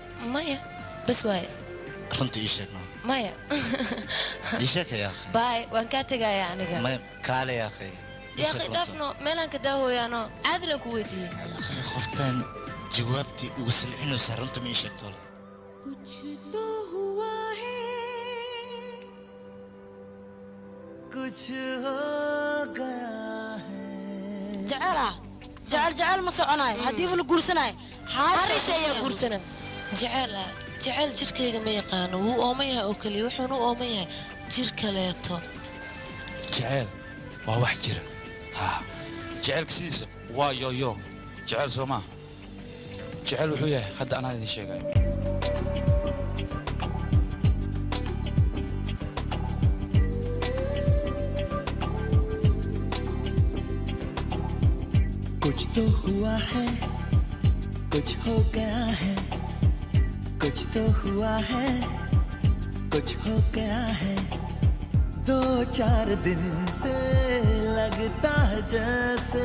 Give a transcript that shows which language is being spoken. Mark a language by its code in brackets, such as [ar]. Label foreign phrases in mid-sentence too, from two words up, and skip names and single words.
[so] maya bas waaye runta ii sheegno maya ii sheeg [ar] يا أخي [so] baay waan kaa tegayaa aniga maya kaale [ar] يا أخي يا أخي [so] dhaafno meelaan ka daahooyaano caadi laan ku weydiiyey qoftaan jawaabtii ugu silcinaysa runta ma ii sheegto le [hi] कुछ तो हुआ है कुछ हो गया है [so] jecel ma soconayo haddiiba la guursanayo harisha ayaa guursana jecel jirkayga ma yaqaano wuu ooman yahay oo keliya wuxuuna u ooman yahay jir kaleeto jecel waa wax jira jecelka sidiisa waa yoyo jecel soo maa jecel wuxuu yahay hadda anaa idin sheegayo [hi] कुछ तो हुआ है कुछ हो गया है कुछ तो हुआ है कुछ हो गया है 2-4 दिन से लगता है जैसे